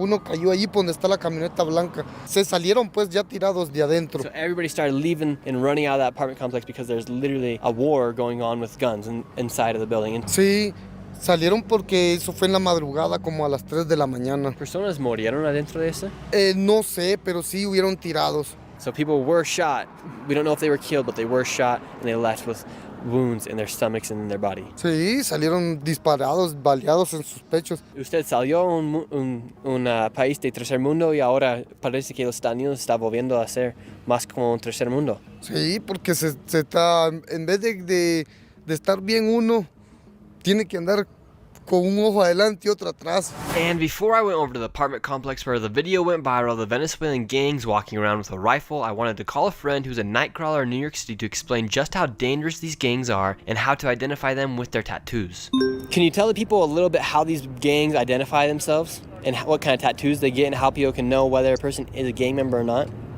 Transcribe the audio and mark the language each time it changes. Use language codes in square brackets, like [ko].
[es] Uno cayó allí por donde está la camioneta blanca. Se salieron pues ya tirados de adentro. [en] So everybody started leaving and running out of that apartment complex because there's literally a war going on with guns inside of the building. [es] Sí, salieron porque eso fue en la madrugada como a las 3 de la mañana. ¿Personas murieron adentro de eso? No sé, pero sí hubieron tirados. [en] So people were shot. We don't know if they were killed, but they were shot and they left with wounds in their stomachs and in their body. [es] Sí, salieron disparados, baleados en sus pechos. Usted salió un país de tercer mundo y ahora parece que los Estados Unidos está volviendo a ser más como un tercer mundo. Sí, porque se está, en vez de estar bien uno, tiene que andar con un ojo adelante y otro atrás. [en] And before I went over to the apartment complex where the video went viral, the Venezuelan gangs walking around with a rifle, I wanted to call a friend who's a nightcrawler in New York City to explain just how dangerous these gangs are and how to identify them with their tattoos. Can you tell the people a little bit how these gangs identify themselves and what kind of tattoos they get and how people can know whether a person is a gang member or not?